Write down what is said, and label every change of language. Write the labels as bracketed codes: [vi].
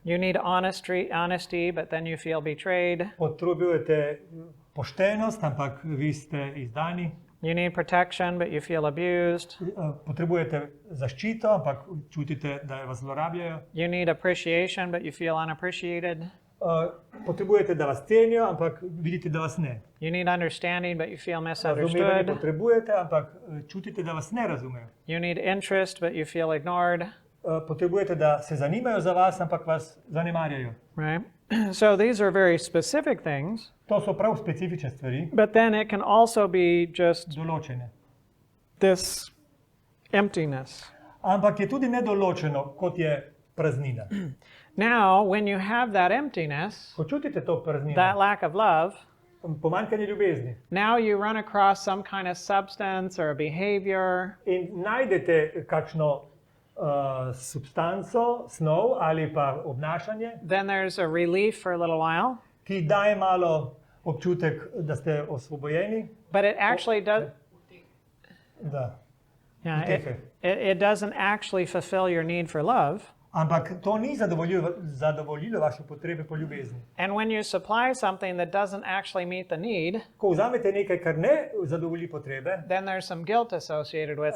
[en] You need honesty, but then you feel betrayed. [sl] Potrebujete poštenost, ampak vi ste izdani. [en] You need protection, but you feel abused. [sl] Potrebujete zaščito, ampak čutite, da vas zlorabljajo. [en] You need appreciation, but you feel unappreciated. [sl] Potrebujete, da vas cenijo, ampak vidite, da vas ne. [en] You need understanding, but you feel [sl] Razumevanje [en] misunderstood. [sl] potrebujete, ampak čutite, da vas ne razumejo. [en] You need interest, but you feel ignored. [sl] Potrebujete, da se zanimajo za vas, ampak vas zanemarjajo. [en] Right? So these are very specific things, [sl] To so prav specifične stvari, [en] but then it can also be just [sl] določene. [en] this emptiness. [sl] Ampak je tudi nedoločeno, kot je praznina. [en] Now, when you have that emptiness, [sl] Ko čutite to praznino, [en] that lack of love, [sl] pomanjkanje ljubezni, [en] now you run across some kind of substance or a behavior [sl] in najdete kakšno substanco, snov ali pa obnašanje, [en] then there's a relief for a little while, [sl] ki daje malo občutek, da ste osvobojeni. [en] but it actually does. [sl] Da. [en] Yeah, [sl] Utehe. [en] it doesn't actually fulfill your need for love. [sl] Ampak to ni zadovoljilo vaše potrebe po ljubezni. [en] And when you supply something that doesn't actually meet the need, [sl] Ko vzamete nekaj, kar ne zadovolji potrebe, [en] then there's some guilt associated with